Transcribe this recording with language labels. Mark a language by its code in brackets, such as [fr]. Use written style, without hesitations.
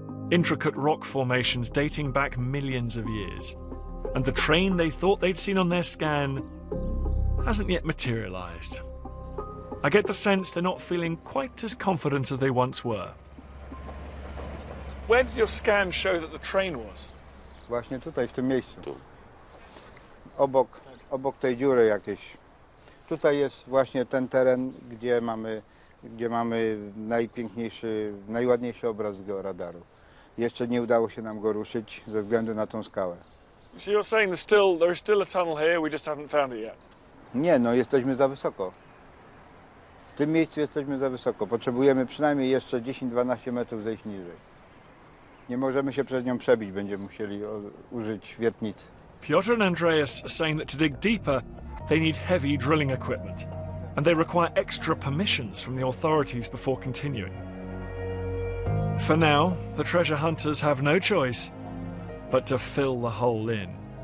[en] Intricate rock formations dating back millions of years. And the train they thought they'd seen on their scan hasn't yet materialized. I get the sense they're not feeling quite as confident as they once were. Where did your scan show that the train was? [pl] Właśnie tutaj, w tym miejscu. Obok tej dziury jakiejś. Tutaj jest właśnie ten teren, gdzie mamy najpiękniejszy, najładniejszy obraz z georadaru. Jeszcze nie udało się nam go ruszyć ze względu na tą skałę. [en] So you're saying there is still a tunnel here, we just haven't found it yet? [pl] Nie, no jesteśmy za wysoko. W tym miejscu jesteśmy za wysoko. Potrzebujemy przynajmniej jeszcze 10-12 metrów zejść niżej. Nie możemy się przez nią przebić, będziemy musieli użyć wiertnicy. [en] Piotr and Andreas are saying that to dig deeper, they need heavy drilling equipment, and they require extra permissions from the authorities before continuing. For now, the treasure hunters have no choice but to fill the hole in.